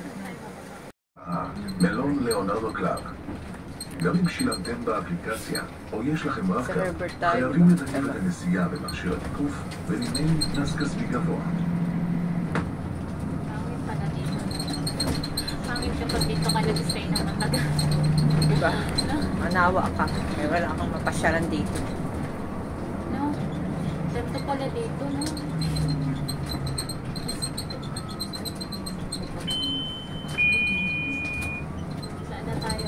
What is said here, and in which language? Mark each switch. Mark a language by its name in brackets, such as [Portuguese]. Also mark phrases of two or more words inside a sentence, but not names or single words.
[Hebrew] מלון ליאונרדו קלאב. גם אם שילמתם באפליקציה, או יש לכם רב-קו, חייבים לתקף את הנסיעה במכשיר התיקוף ולמנהל קנס כספי גבוה. [Filipino] Pangit kapag dito ka nag-stay ng matagal. Diba? Manawa ka. Eh, wala kang mapasyalan dito. No? Ganito pala dito, no? Saan na tayo?